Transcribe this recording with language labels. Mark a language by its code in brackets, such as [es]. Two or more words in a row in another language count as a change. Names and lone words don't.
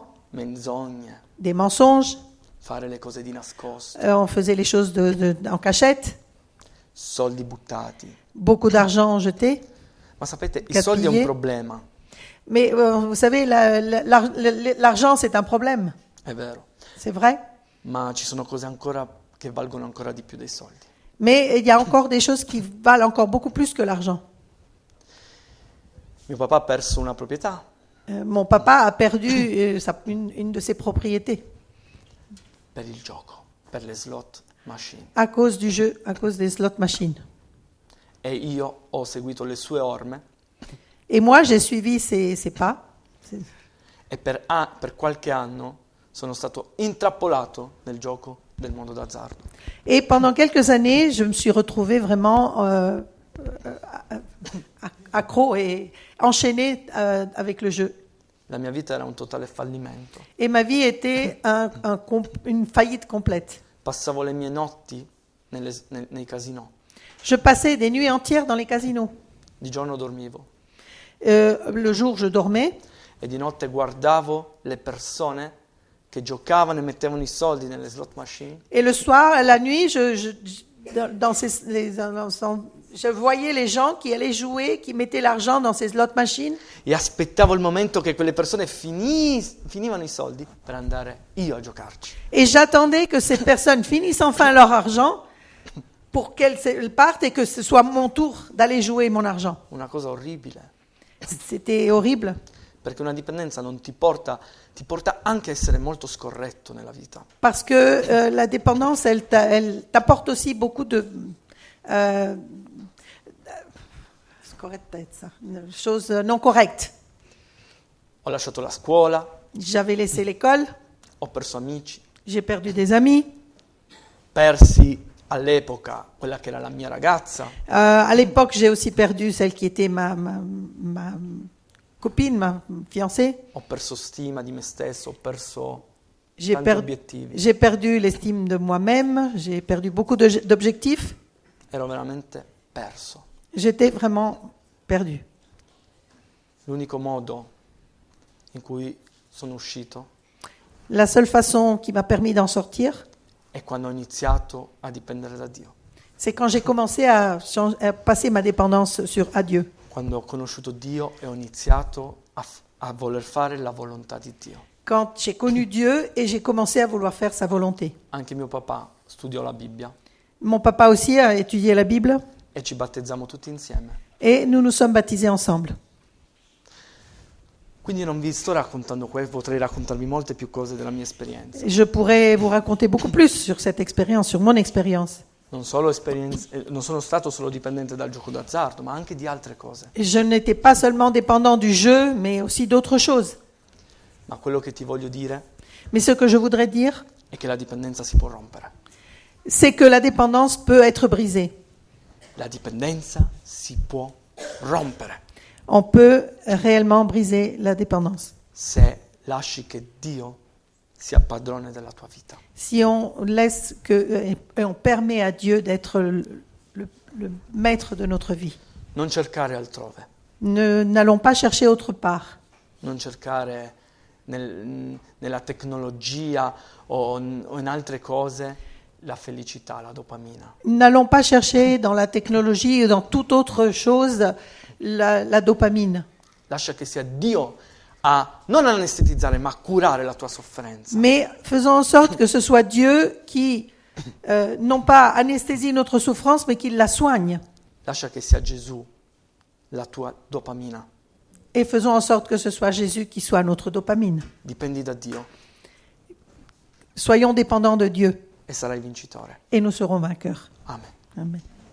[it] Menzogne. [fr] des mensonges. [it] Fare le cose di nascosto. [fr] On faisait les choses en cachette. [it] Soldi buttati. [fr] Beaucoup d'argent jeté. [it] Ma sapete, i [fr] Gaspillé. [it] soldi è un problema. [fr] Mais vous savez, l'argent, c'est un problème. [it] È vero. [fr] C'est vrai. [it] Ma ci sono cose ancora che valgono ancora di più dei soldi. [fr] Mais il y a encore des choses qui valent encore beaucoup plus que l'argent. [it] Mio papà ha perso una proprietà [fr] Mon papa a perdu une de ses propriétés [it] per il gioco, per le [en] slot machine. [fr] à cause du jeu, à cause des [en] slot machines. [it] E io ho seguito le sue orme [fr] Et moi, j'ai suivi ses pas. [it] e per qualche anno sono stato intrappolato nel gioco del mondo d'azzardo. [fr] Et pendant quelques années, je me suis retrouvée vraiment accro et enchaînée avec le jeu. [it] La mia vita era un totale fallimento. [fr] Et ma vie était une faillite complète. [it] Passavo le mie notti nei casinò. [fr] Je passais des nuits entières dans les casinos. [it] Di giorno dormivo [fr] Le jour, je dormais. [it] e di notte guardavo le persone che giocavano e mettevano i soldi nelle [en] slot machine [fr] Et le soir, la nuit, je voyais les gens qui allaient jouer, qui mettaient l'argent dans ces [en] slot machines. [it] e aspettavo il momento che quelle persone finivano i soldi per andare io a giocarci. [fr] Et j'attendais que ces personnes finissent enfin leur argent pour qu'elles partent et que ce soit mon tour d'aller jouer mon argent. [it] Una cosa orribile, [fr] C'était horrible. [it] perché una dipendenza non ti porta anche a essere molto scorretto nella vita. [fr] Parce que la dépendance, elle t'apporte aussi beaucoup de choses non correctes. [it] Ho lasciato la scuola, [fr] J'avais laissé l'école, [it] ho perso amici, [fr] j'ai perdu des amis, [it] persi all'epoca quella che era la mia ragazza, [fr] À l'époque, j'ai aussi perdu celle qui était ma copine, ma fiancée. [it] ho perso stima di me stesso, ho perso [fr] J'ai [it] tanti per- obiettivi, [fr] j'ai perdu l'estime de moi-même, j'ai perdu beaucoup d'objectifs. [it] ero veramente perso. [fr] J'étais vraiment perdu. [it] L'unico modo in cui sono uscito [fr] La seule façon qui m'a permis d'en sortir, [it] è quando ho iniziato a dipendere da Dio, [fr] c'est quand j'ai commencé à passer ma dépendance à Dieu. [it] quando ho conosciuto Dio e ho iniziato a voler fare la volontà di Dio. [fr] Quand j'ai connu Dieu et j'ai commencé à vouloir faire sa volonté. [it] Anche mio papà studiò la Bibbia [fr] Mon papa aussi a étudié la Bible [it] e ci battezziamo tutti insieme. [fr] et nous nous sommes baptisés ensemble. [it] Quindi non vi sto raccontando questo, potrei raccontarvi molte più cose della mia esperienza. [fr] Je pourrais vous raconter beaucoup plus sur cette expérience, sur mon expérience. [it] Non sono stato solo dipendente dal gioco d'azzardo, ma anche di altre cose. [fr] Je n'étais pas seulement dépendant du jeu, mais aussi d'autres choses. [it] Ma quello che ti voglio dire [fr] Mais ce que je voudrais dire, [it] è che la dipendenza si può rompere. [fr] c'est que la dépendance peut être brisée. [it] La dipendenza si può rompere [fr] On peut réellement briser la dépendance. [it] se lasci che Dio sia padrone della tua vita. [fr] Si on laisse et on permet à Dieu d'être le maître de notre vie. [it] Non cercare altrove, [fr] N'allons pas chercher autre part. [it] non cercare nella tecnologia o in altre cose la felicità, la dopamina. [fr] N'allons pas chercher dans la technologie ou dans toute autre chose la dopamine. [it] Lascia che sia Dio a non anestetizzare, ma a curare la tua sofferenza. [fr] Mais faisons en sorte que ce soit Dieu qui, non pas anesthésie notre souffrance, mais qui la soigne. [it] Lascia che sia Gesù la tua dopamina. [fr] Et faisons en sorte que ce soit Jésus qui soit notre dopamine. [it] Dipendi da Dio [fr] Soyons dépendants de Dieu [it] e sarai vincitore. [fr] et nous serons vainqueurs. [it] Amen. [fr] Amen.